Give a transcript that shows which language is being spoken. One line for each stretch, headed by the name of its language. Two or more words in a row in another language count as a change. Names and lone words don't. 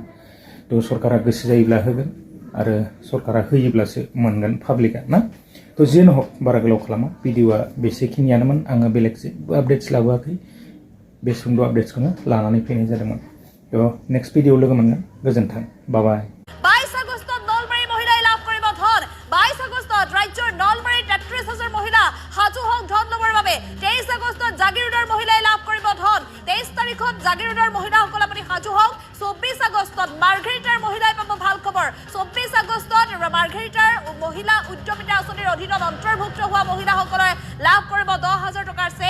Bodo: थ' सरकारा गोसो जायोब्ला होगोन आरो सरकारा होयोब्लासो मोनगोन पाब्लिकआ ना। थ' जेन हक बारा गोलाव खालामा, भिडिअआ बेसेखिनियानोमोन। आङो बेलेग जेबो आपडेट्स लाबोआखै, बे सुंद' आपडेट्सखौनो लानानै फैनाय जादोंमोन। थ'
English: next video
Bodo: लोगो मोनगोन। गोजोन्थों, बाय।
Assamese: 22 আগষ্টত নলবাৰী মহিলাই লাভ কৰিব ধন। 22 আগষ্টত ৰাজ্যৰ নলবাৰীৰ 33,000 মহিলা সাজু হওক ধন ল'বৰ বাবে। 23 আগষ্টত জাগিৰোডৰ মহিলাই লাভ কৰিব ধন। 23 তাৰিখত জাগিৰোডৰ মহিলাসকল আপুনি সাজু হওক। 24 আগষ্টত মাৰ্ঘেৰিটাৰ মহিলাই পাব ভাল খবৰ। 24 আগষ্টত মাৰ্ঘেৰিটাৰ মহিলা উদ্যমিতা আঁচনিৰ অধীনত অন্তৰ্ভুক্ত হোৱা মহিলাসকলে লাভ কৰিব 10,000 টকাৰ চেক।